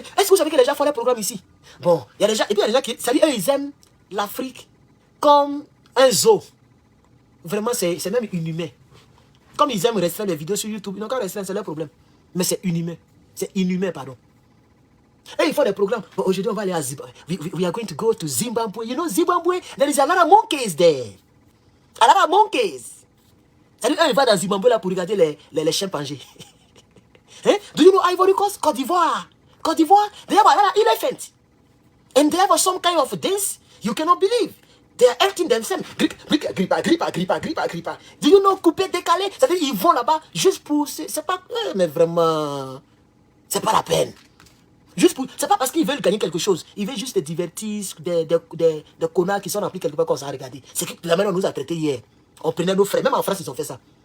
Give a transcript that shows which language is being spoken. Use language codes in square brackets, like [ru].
[fr] Est-ce que vous savez que les gens font les programmes ici? Bon, il y a des gens, et puis il y a des gens qui, ça dit, eux, ils aiment l'Afrique comme un zoo. Vraiment, c'est même inhumain. Comme ils aiment restreindre les vidéos sur YouTube, ils n'ont qu'à restreindre, c'est leur problème. Mais c'est inhumain. C'est inhumain, pardon. Et ils font des programmes. Bon, aujourd'hui, on va aller à Zimbabwe. [en] We are going to go to Zimbabwe. You know, Zimbabwe, there is a lot of monkeys there. A lot of monkeys. [fr] C'est-à-dire, eux, ils vont dans Zimbabwe là pour regarder les chimpanzés. [en] Hein? Do you know Ivory Coast? Côte d'Ivoire. Côte d'Ivoire, they have an elephant. And they have some kind of dance you cannot believe. They are acting themselves. Gripa. Do you know couper, décaler? [fr] C'est-à-dire, ils vont là-bas juste pour... C'est pas... mais vraiment... C'est pas la peine. Juste pour... C'est pas parce qu'ils veulent gagner quelque chose. Ils veulent juste des divertis, des connards qui sont remplis quelque part comme ça à regarder. C'est que la manière on nous a traités hier. On prenait nos frères. Même en France, ils ont fait ça.